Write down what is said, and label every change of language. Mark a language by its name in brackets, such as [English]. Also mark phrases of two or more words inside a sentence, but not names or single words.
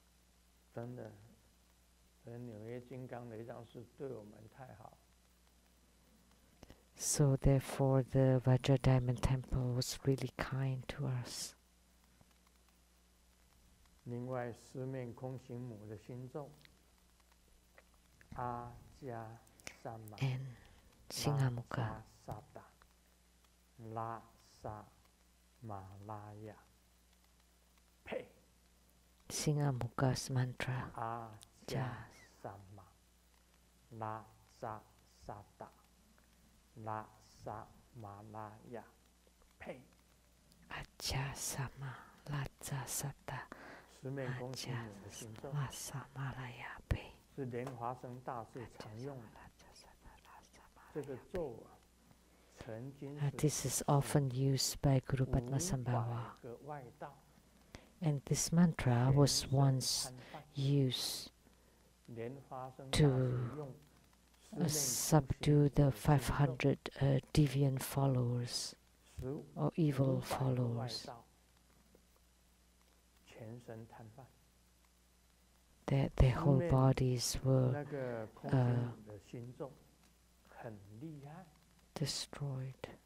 [English] So therefore, the Vajra Diamond Temple was really kind to us. And Singamuka. Singamuka's mantra. Ja. [Sanskrit] Aja sama Laja Sata Aja Lasa Malaya Pe. [Chinese] 是莲华生大师常用的这个咒啊， [English] This is often used by Guru Padmasambhava. And this mantra was once used to subdue the 500 deviant followers or evil followers, that their whole bodies were destroyed.